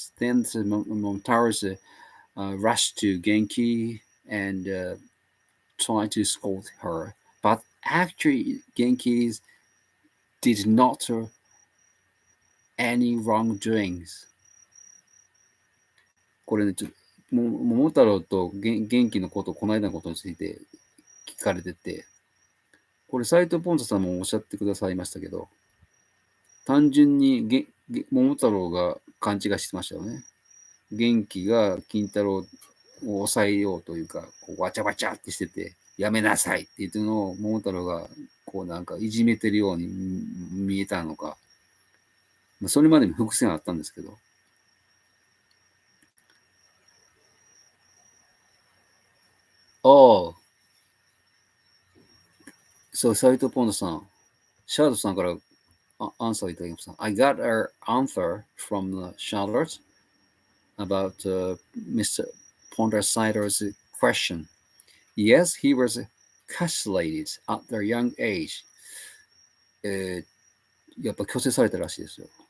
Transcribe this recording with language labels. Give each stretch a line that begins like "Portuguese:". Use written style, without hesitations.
English: Then the Momotaros rushed to Genki and tried to scold her. But actually, Genki did not any wrongdoings.
Japanese: これね、桃太郎と元気のこと、この間のことについて聞かれてて、これ斉藤ポンザさんもおっしゃってくださいましたけど、単純に桃太郎が勘違いしてましたよね。元気が金太郎を抑えようというか、こうわちゃわちゃってしてて、やめなさいって言ってるのを桃太郎がこうなんかいじめてるように見えたのか、それまでに伏線あったんですけど。
English: Oh, so
Japanese: 斉藤ポンドさん、シャードさんからアンサーいただきました。
English: I got an answer from Charlotte about Mr. Pondersider's question. Yes, he was castrated at a young age.
Japanese: やっぱ強制されたらしいですよ。